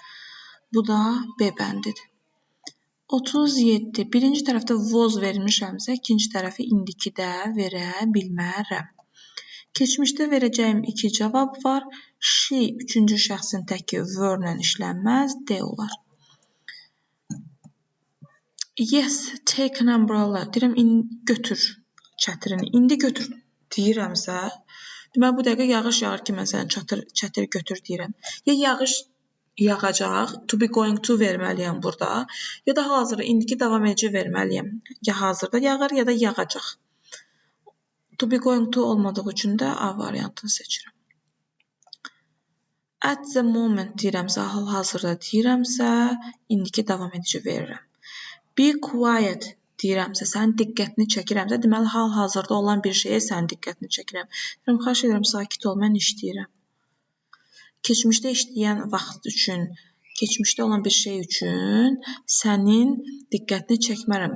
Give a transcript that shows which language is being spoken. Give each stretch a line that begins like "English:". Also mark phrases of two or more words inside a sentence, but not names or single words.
Azerbaijani: Bu da B bəndidir. 37. Birinci tərəfdə was vermişəmsə, ikinci tərəfi indikidə verə bilmərəm. Keçmişdə verəcəyim iki cavab var. She, üçüncü şəxsin təki were-lə işlənməz, D olar.
English: Yes, take an umbrella.
Azerbaijani: Deyirəm, götür çətirini. İndi götür deyirəmsə, deməli, bu dəqiqə yağış yağır ki, mən sənə çətir götür deyirəm. Ya yağış yağacaq,
English: to be going to
Azerbaijani: verməliyəm burada, ya da hazırda, indiki davam edici verməliyəm. Ya hazırda yağır, ya da yağacaq.
English: To be going to
Azerbaijani: olmadığı üçün də A variantını seçirəm.
English: At the moment
Azerbaijani: deyirəmsə, hal-hazırda deyirəmsə, indiki davam edici verirəm.
English: Be quiet
Azerbaijani: deyirəmsə, sənin diqqətini çəkirəmsə, deməli, hal-hazırda olan bir şeyə sənin diqqətini çəkirəm. Xahiş edirəm, sakit ol, mən işləyirəm. Keçmişdə işləyən vaxt üçün, keçmişdə olan bir şey üçün sənin diqqətini çəkmərəm.